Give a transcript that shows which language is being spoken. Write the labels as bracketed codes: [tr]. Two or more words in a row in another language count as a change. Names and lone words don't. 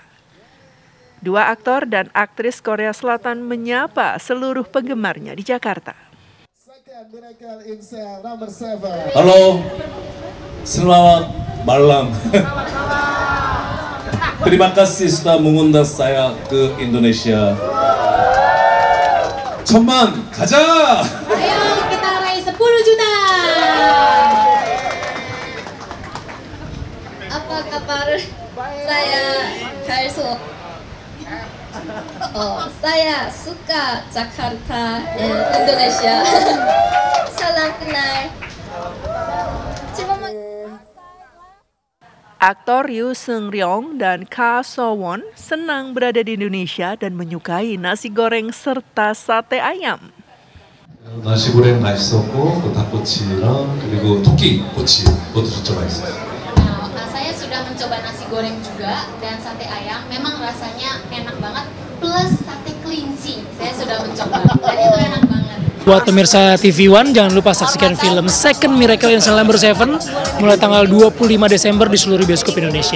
[id] Dua aktor dan aktris Korea Selatan menyapa seluruh penggemarnya di Jakarta. Halo, selamat malam. Terima kasih sudah mengundang saya ke Indonesia. [ko] 천만 가자! [id] Ayo kita raih 10 juta. Apa kabar? Saya Kalso. Saya suka Jakarta, Indonesia. Salam kenal. Aktor Ryu Seung-ryong dan Ka So-won senang berada di Indonesia dan menyukai nasi goreng serta sate ayam. nasi goreng [ko] 맛있었고 그 닭꼬치랑 그리고 토끼꼬치 그것도 진짜 맛있어요. [id] Saya sudah mencoba nasi goreng juga dan sate ayam, memang rasanya enak banget, plus sate kelinci saya sudah mencoba dan itu enak banget. Buat pemirsa TV One, jangan lupa saksikan film Second Miracle in Cell No. 7 mulai tanggal 25 Desember di seluruh bioskop Indonesia.